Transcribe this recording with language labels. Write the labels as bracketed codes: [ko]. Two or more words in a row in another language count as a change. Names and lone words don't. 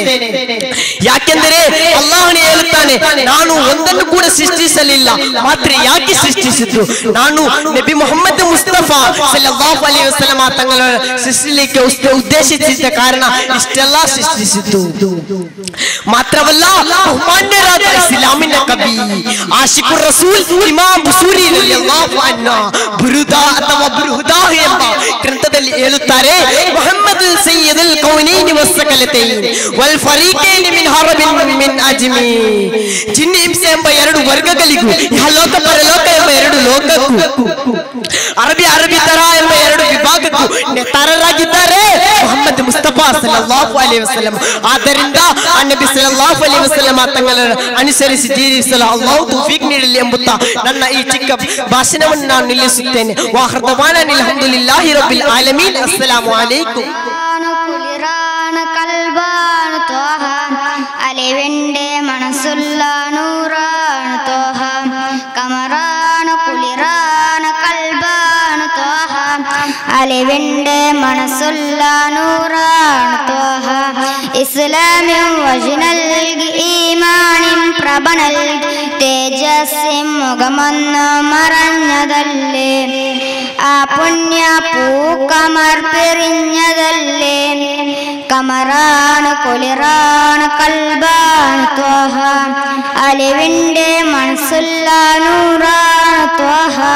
[kn] ಯಾಕೆಂದರೆ ಅಲ್ಲಾಹನೇ ಹೇಳುತ್ತಾನೆ, ನಾನು ಒಂದನ್ನು ಕೂಡ ಸೃಷ್ಟಿಸಲಿಲ್ಲ, ಮಾತ್ರ ಯಾಕೆ ಸೃಷ್ಟಿಸಿದ್ದು? ನಾನು ನಬಿ ಮುಹಮ್ಮದ್ ಮುಸ್ತಫಾ [ar] صلى الله عليه وسلم [kn] ತಂಗಳ ಸೃಷ್ಟಿಸಲಿಕ್ಕೆ ಉದ್ದೇಶಿಸಿದ ಕಾರಣ ಇಷ್ಟೆಲ್ಲ ಸೃಷ್ಟಿಸಿದ್ದು. [ml] മാത്രമല്ല ബഹുമാന്യരായ ഇസ്ലാമിന്റെ കവി ആശിഖുർ റസൂൽ ഇമാം ബുസൂരി റളിയല്ലാഹു അൻഹു ബുറുദ [kn] ಅಥವಾ ಬುರುದ ಎಂಬ ಗ್ರಂಥದಲ್ಲಿ ಹೇಳುತ್ತಾರೆ [ar] محمد سيد الكونين والثقلين وال فريقين من عرب من عجم جن إنس [kn] ಎಂಬ ಎರಡು ವರ್ಗಗಳಿಗೂ ಇಹಲೋಕ ಪರಲೋಕ ಎಂಬ ಎರಡು ಲೋಕಕ್ಕೂ ಅರಬಿ ತರ ಎಂಬ ಎರಡು ವಿಭಾಗಕ್ಕೂ ನೇತಾರರಾಗಿದ್ದಾರೆ ಮುಹಮ್ಮದ್ ಮುಸ್ತಫಾ [ar] صلى الله عليه وسلم. [kn] ಆದ್ದರಿಂದ ನಬಿ [ar] صلى الله عليه وسلم [kn] ತಗಳನ್ನು ಅನುಸರಿಸಿ ಜೀವಿಸಲು ಅಲ್ಲಾಹು ತೌಫೀಕ್ ನೀಡಲಿ ಎಂಬುತ್ತಾ ನನ್ನ ಈ ಚಿಕ್ಕ ಭಾಷಣವನ್ನು ನಾನು ನಿಲ್ಲಿಸುತ್ತೇನೆ. [ar] وآخر دعوانا الحمد لله رب العالمين. السلام عليكم. [ml] കൽബാണ് ത്വഹ അലിവിൻ്റെ മനസ്സുള്ള നൂറാണ് ത്വഹ കമറാണ് കുളിറാണ് കൽബാണ് ത്വഹ അലിവിൻ്റെ മനസ്സുള്ള നൂറാണ് ത്വഹ ഇസ്ലാമ്യം വഴി നൽകി ഈമാനിൻ പ്രഭ നൽകി തേജസ്സും മുഖമൊന്നു മറഞ്ഞതല്ലേ ആ പുണ്യ പൂക്കമർ പിരിഞ്ഞതല്ലേ കമറാണ് കുളിറാണ് കൽബാണ് ത്വഹ അലിവിൻ്റെ മനസ്സുള്ള നൂറാണ് ത്വഹ